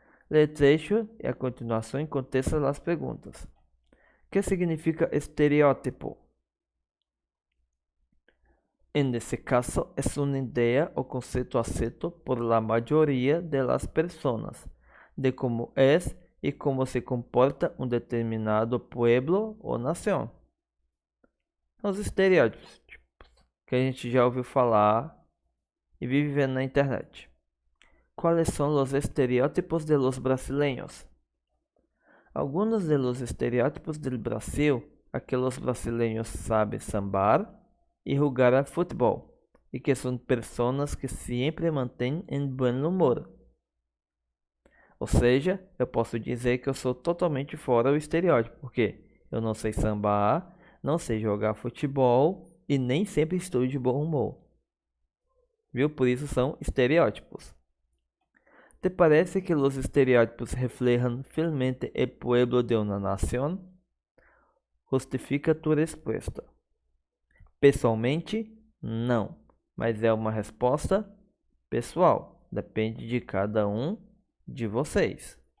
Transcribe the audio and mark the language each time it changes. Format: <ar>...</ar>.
<pt>Lê trecho e a continuação contesta as perguntas.</pt> <es>¿Qué significa estereotipo? En ese caso, es una idea o concepto aceptado por la mayoría de las personas de cómo es y cómo se comporta un determinado pueblo o nación.</es> <pt>São os estereótipos que a gente já ouviu falar e vive vendo na internet.</pt> <es>¿Cuáles son los estereotipos de los brasileños? Algunos de los estereotipos del Brasil</es> <pt>é que os brasileños sabem sambar e jogar a futebol e que são pessoas que sempre mantêm em bom humor. Ou seja, eu posso dizer que eu sou totalmente fora do estereótipo, porque eu não sei sambar, não sei jogar futebol e nem sempre estou de bom humor. Viu? Por isso são estereótipos.</pt> <es>¿Te parece que los estereotipos reflejan fielmente el pueblo de una nación?</es> <pt>Justifica tu resposta. Pessoalmente, não, mas é uma resposta pessoal. Depende de cada um de vocês.</pt>